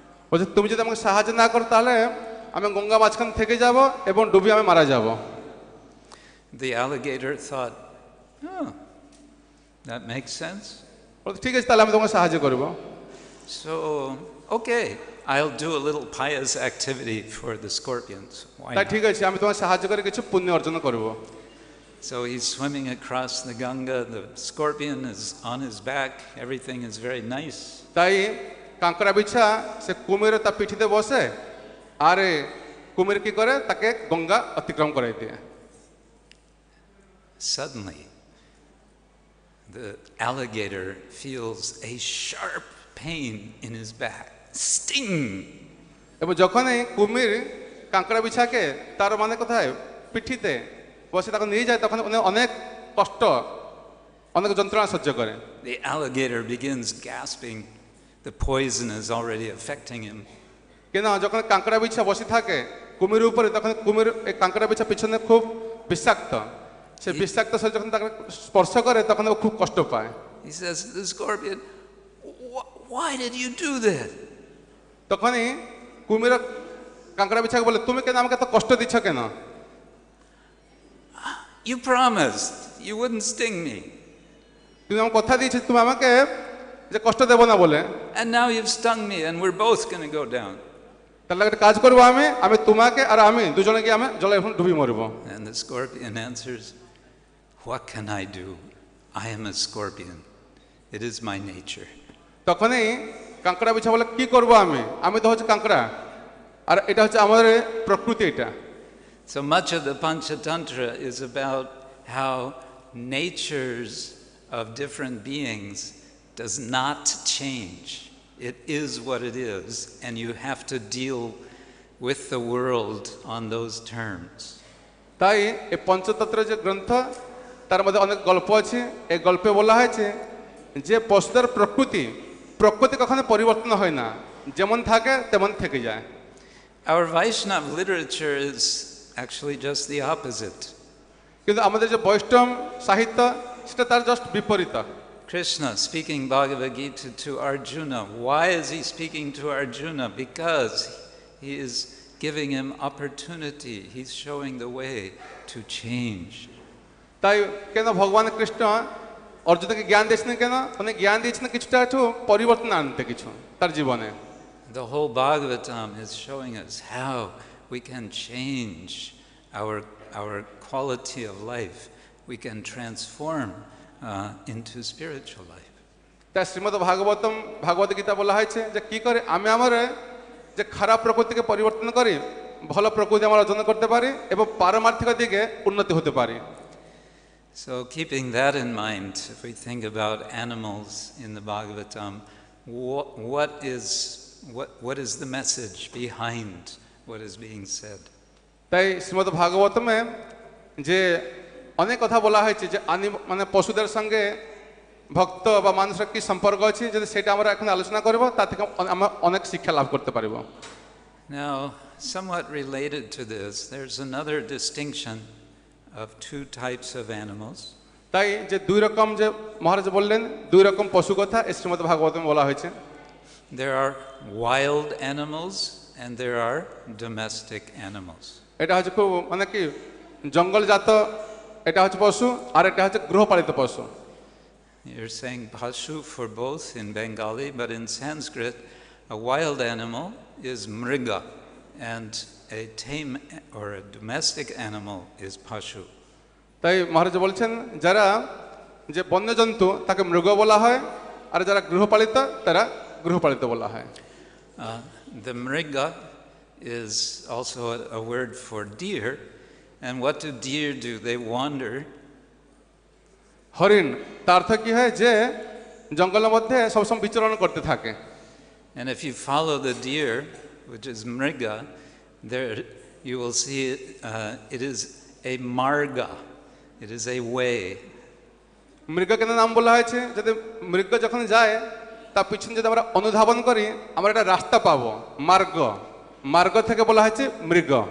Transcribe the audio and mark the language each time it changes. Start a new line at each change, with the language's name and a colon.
Bangla: বলছে তুমি যদি আমাকে সাহায্য না করো তাহলে আমি গঙ্গা মাঝখান থেকে যাব এবং ডুবে আমি মারা যাব।
English: The alligator thought, oh, that makes sense.
Bangla: বলছে ঠিক আছে তাহলে আমি তোমাকে সাহায্য করব।
English: So, okay, I'll do a little pious activity for the scorpions. Why
Bangla: তাই
English: not?
Bangla: ঠিক আছে আমি তোমাকে সাহায্য করে কিছু পুণ্য অর্জন করব।
English: So he's swimming across the Ganga. The scorpion is on his back. Everything is very nice.
Bangla: তাই কাঁকড়া বিছা সে কুমিরে তার পিঠিতে বসে, আর কুমির কি করে তাকে গঙ্গা অতিক্রম করাই দিয়ে।
English: Suddenly, the alligator feels a sharp pain in his back. Sting!
Bangla: এবং যখনই কুমির কাঁকড়া বিছাকে তার মানে কোথায় পিঠিতে বসে তখন নিয়ে যায়, তখন উনি অনেক কষ্ট অনেক যন্ত্রণা সহ্য করে।
English: The alligator begins gasping. The poison is already affecting him.
Bangla: কেন যখন কাঁকড়া বিছা বসে থাকে কুমিরের উপরে, তখন কুমির এই কাঁকড়া বিছা পিছনে খুব বিষাক্ত, সে বিষাক্ত শরীর যখন তাকে স্পর্শ করে তখন ও খুব কষ্ট পায়।
English: He says to the scorpion, why did you do that?
Bangla: তখনই কুমির কাঁকড়া বিছাকে বলে, তুমি কেন আমাকে এত কষ্ট দিচ্ছ কেন?
English: You promised you wouldn't sting me.
Bangla: তুমি আমাকে কথা দিয়েছো তুমি আমাকে যে কষ্ট দেব না বলে,
English: And now you've stung me and we're both going to go down.
Bangla: তাহলে একটা কাজ করবো, আমি তোমাকে আর আমি দুজনে গিয়ে আমি জলে এখন ডুবি মরবো।
English: And the scorpion answers, what can I do? I am a scorpion. It is my nature.
Bangla: তখনই কাঁকড়া বিছা বলে, কি করবো আমি তো হচ্ছে কাঁকড়া, আর এটা হচ্ছে আমাদের প্রকৃতি এটা।
English: So much of the Panchatantra is about how natures of different beings does not change. It is what it is, and you have to deal with the world on those terms.
Bangla: তাই এই পঞ্চতন্ত্র যে গ্রন্থ, তার মধ্যে অনেক গল্প আছে। এই গল্পে বলা হয়েছে যে পশুদের প্রকৃতি কখনো পরিবর্তন হয় না, যেমন থাকে তেমন থেকে যায়।
English: Our Vaishnava literature is actually just the opposite.
Bangla: কিন্তু আমাদের যে বৈষ্ণব সাহিত্য সেটা তার জাস্ট বিপরীত।
English: Krishna speaking Bhagavad Gita to Arjuna. Why is he speaking to Arjuna? Because he is giving him opportunity. He's showing the way to change.
Bangla: তাই কেন ভগবান কৃষ্ণ অর্জুনকে জ্ঞান দিয়েছেন, কেন উনি জ্ঞান দিয়েছেন কিছুটা একটু পরিবর্তন আনতে কিছু তার জীবনে।
English: The whole Bhagavatam is showing us how we can change our quality of life. We can transform into spiritual life.
Bangla: তাই শ্রীমদ্ ভাগবত গীতা বলা হয়েছে যে কি করে আমি আমার যে খারাপ প্রকৃতিকে পরিবর্তন করি ভালো প্রকৃতি আমরা অর্জন করতে পারি এবং পারমার্থিক দিকে উন্নতি হতে পারি।
English: So keeping that in mind, if we think about animals in the Bhagavatam, what is the message behind what is being said?
Bangla: তাই শ্রীমদ্ ভাগবতমে যে অনেক কথা বলা হয়েছে যে মানে পশুদের সঙ্গে ভক্ত বা মানুষের কি সম্পর্ক আছে, যদি সেটা আমরা এখন আলোচনা করব তা থেকে আমরা অনেক শিক্ষা লাভ করতে পারব।
English: Now, somewhat related to this, there's another distinction of two types of animals.
Bangla: তাই যে দুই রকম যে মহারাজ বললেন, দুই রকম পশু কথা এই শ্রীমদ্ ভাগবতমে বলা হয়েছে।
English: There are wild animals and there are domestic animals.
Bangla: এটা হচ্ছে খুব মানে কি জঙ্গলজাত, এটা হচ্ছে পশু, আর এটা হচ্ছে গৃহপালিত পশু।
English: You're saying pashu for both in Bengali, but in Sanskrit, a wild animal is mriga, and a tame or a domestic animal is pashu.
Bangla: তাই মহারাজ বলছেন যারা যে বন্যজন্তু তাকে মৃগ বলা হয়, আর যারা গৃহপালিত তারা গৃহপালিত বলা হয়।
English: The mriga is also a word for deer, and what do deer do? They wander.
Bangla: হরিণ, তার অর্থ কি হয় যে জঙ্গলের মধ্যে সবসময় বিচরণ করতে থাকে।
English: And if you follow the deer, which is mriga, there you will see it is a marga. It is a way.
Bangla: মৃগ কেন নাম বলা হয়েছে? যদি মৃগ যখন যায় তার পিছনে যদি আমরা অনুধাবন করি আমরা একটা রাস্তা পাবো, মার্গ থেকে বলা হয়েছে মৃগ।